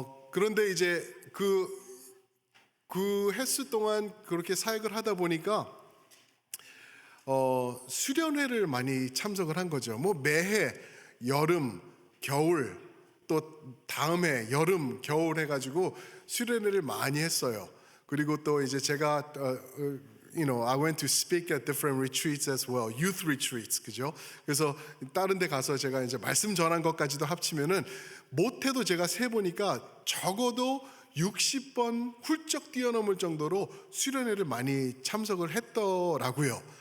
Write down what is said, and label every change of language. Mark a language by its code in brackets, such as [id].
[ko] 그런데 이제 그 횟수 동안 그렇게 사역을 하다 보니까 수련회를 많이 참석을 한 거죠. 뭐 매해 여름, 겨울 또 다음해 여름, 겨울 해가지고 수련회를 많이 했어요. 그리고 또 이제 제가 [en] I went to speak at different retreats as well, youth retreats, [ko] 그죠? 그래서 다른 데 가서 제가 이제 말씀 전한 것까지도 합치면은 못해도 제가 세 보니까 적어도 60번 훌쩍 뛰어넘을 정도로 수련회를 많이 참석을 했더라고요.